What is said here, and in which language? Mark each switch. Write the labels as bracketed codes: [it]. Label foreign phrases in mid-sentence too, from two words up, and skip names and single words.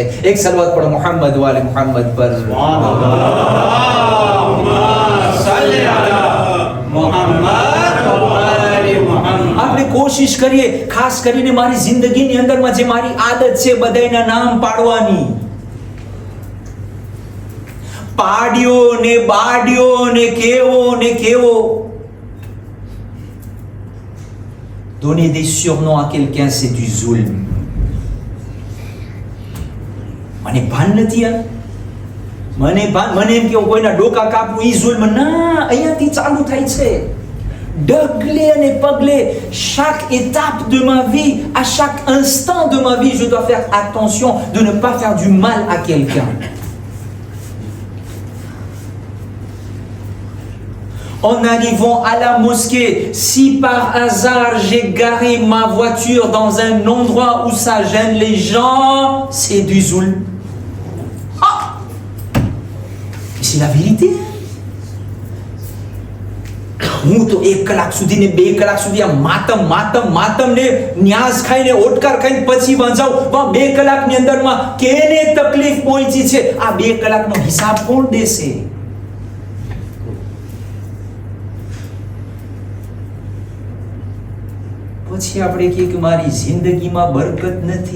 [gu] એક સલવાત પડો મોહમ્મદ વાલે મોહમ્મદ પર. આપણે કોશિશ કરીએ, ખાસ કરીને મારી જિંદગીની અંદરમાં જે મારી આદત છે બધાના નામ પાડવાની. પાડ્યો ને બાડ્યો ને કેવો. [fr] Donner des surnoms à quelqu'un, c'est du zulm. [gu] મને ભાન નથી યાર, મને એમ કે કોઈના ડોકા કાપવું ઈ zulm ના, અહીંયાથી ચાલુ થાય છે. ડગલે અને પગલે, [fr] chaque étape de ma vie, à chaque instant de ma vie, je dois faire attention de ne pas faire du mal à quelqu'un. En arrivant à la mosquée, si par hasard j'ai garé ma voiture dans un endroit où ça gêne les gens, c'est du zulm. Ah! C'est la vérité. [gu] હું તો 1 કલાક સુધી ને 2 કલાક સુધી આ માતમ ને ન્યાઝ ખાઈને ઓટકાર ખાઈને પછી વાંચાવ. 2 કલાકની અંદરમાં કેને તકલીફ પહોંચી છે, આ 2 કલાકનો હિસાબ કોણ દેશે? પછી આપણે કહીએ કે મારી જિંદગીમાં બરકત નથી.